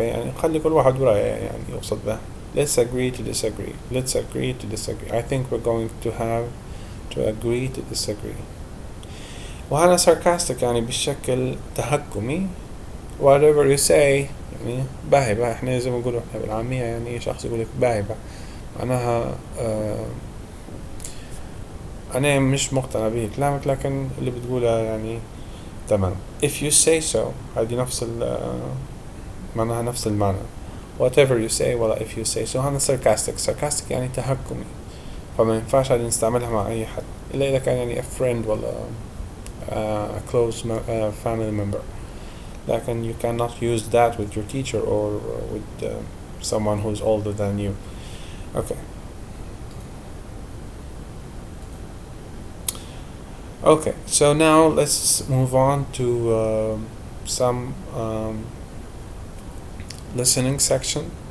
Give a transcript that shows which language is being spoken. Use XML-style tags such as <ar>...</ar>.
<ar>يعني خلي كل واحد برأيه يعني يقصد به.</ar> <en>let's agree to disagree. I think we're going to have to agree to disagree.</en> <ar>وهنا sarcastic يعني بشكل تهكمي.</ar> <en>whatever you say</en> <ar>يعني باهبة. احنا زي ما نقول احنا بالعامية يعني شخص يقولك باهبة معناها أنا مش مقتنع به كلامك لكن اللي بتقوله يعني تمام.</ar> <en>if you say so</en> <ar>هذه نفس معناها نفس المعنى.</ar> <en>whatever you say</en> <ar>ولا</ar> <en>if you say so.</en> <ar>هنا sarcastic يعني تهكمي، فما ينفعش هذه نستعملها مع أي حد إلا إذا كان يعني</ar> <en>a friend</en> <ar>ولا</ar> <en>a close family member.</en> <ar>لكن</ar> <en>you cannot use that with your teacher or with someone who's older than you. okay. Okay, so now let's move on to some listening section.</en>